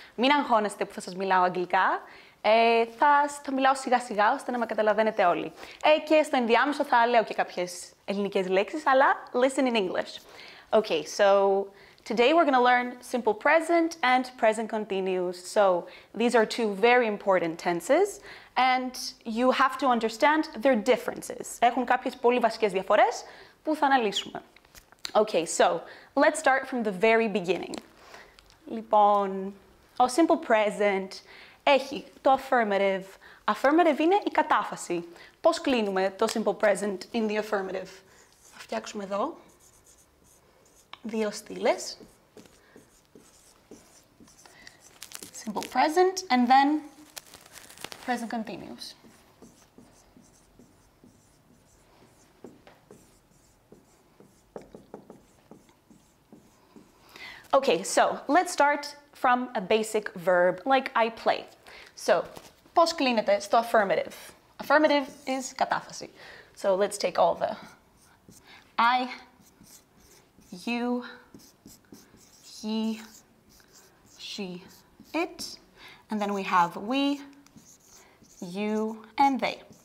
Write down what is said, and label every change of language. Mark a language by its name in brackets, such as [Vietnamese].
[Greek] Μην αγχώνεστε που θα σας μιλάω αγγλικά. Θα μιλάω σιγά σιγά ώστε να με καταλαβαίνετε όλοι. Και στο ενδιάμεσο θα λέω και κάποιες ελληνικές λέξεις, αλλά [English] listen in English. Okay, so today we're going to learn simple present and present continuous. So these are two very important tenses and you have to understand their differences. [Greek] Έχουν κάποιες πολύ βασικές διαφορές που θα αναλύσουμε. [English] Okay, so let's start from the very beginning. [Greek] Λοιπόν, ο simple present έχει το affirmative. Affirmative είναι η κατάφαση. Πώς κλείνουμε το [English] simple present in the affirmative? [Greek] Θα φτιάξουμε εδώ δύο στήλες. [English] Simple present and then present continuous. Okay, so let's start from a basic verb like I play. [Greek] So, πώς κλείνεται στο affirmative? [English] Affirmative is κατάφαση. So let's take all the I, you, he, she, it, and then we have we, you, and they.